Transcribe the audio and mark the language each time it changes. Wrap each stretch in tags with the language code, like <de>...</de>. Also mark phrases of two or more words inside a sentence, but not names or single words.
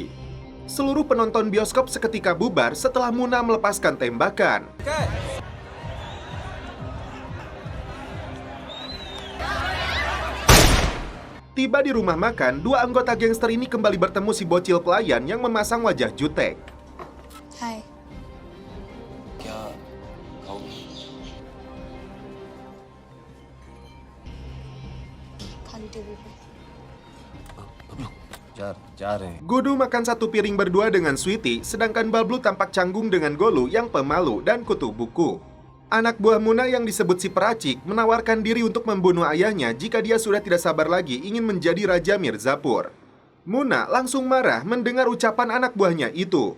<id>Seluruh penonton bioskop seketika bubar setelah Muna melepaskan tembakan. Tiba di rumah makan, dua anggota gangster ini kembali bertemu si bocil pelayan yang memasang wajah jutek. Hai.</id> <hi>क्या खाओगी? खाली टीवी पे. जा रहे हैं.</hi> <id>Gudu makan satu piring berdua dengan Sweety, sedangkan Bablu tampak canggung dengan Golu yang pemalu dan kutu buku. Anak buah Muna yang disebut si peracik menawarkan diri untuk membunuh ayahnya jika dia sudah tidak sabar lagi ingin menjadi Raja Mirzapur. Muna langsung marah mendengar ucapan anak buahnya itu.</id>